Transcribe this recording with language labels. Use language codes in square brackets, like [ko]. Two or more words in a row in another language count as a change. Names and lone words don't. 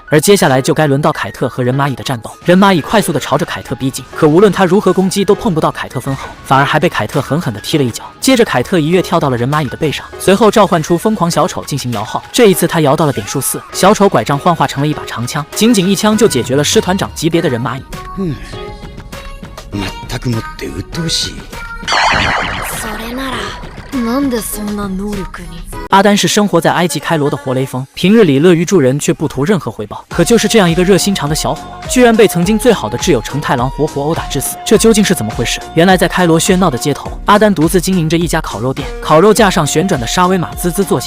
[zh] 而接下来就该轮到凯特和人蚂蚁的战斗。人蚂蚁快速的朝着凯特逼近，可无论他如何攻击，都碰不到凯特分毫，反而还被凯特狠狠地踢了一脚。接着凯特一跃跳到了人蚂蚁的背上，随后召唤出疯狂小丑进行摇号。这一次他摇到了点数4，小丑拐杖幻化成了一把长枪，仅仅一枪就解决了师团长级别的人蚂蚁。 [ja] 全くもって鬱陶しい。それならなんでそんな能力に。 [zh] 阿丹是生活在埃及开罗的活雷锋，平日里乐于助人，却不图任何回报。可就是这样一个热心肠的小伙，居然被曾经最好的挚友成太郎活活殴打致死，这究竟是怎么回事？原来在开罗喧闹的街头，阿丹独自经营着一家烤肉店，烤肉架上旋转的沙威玛滋滋作响。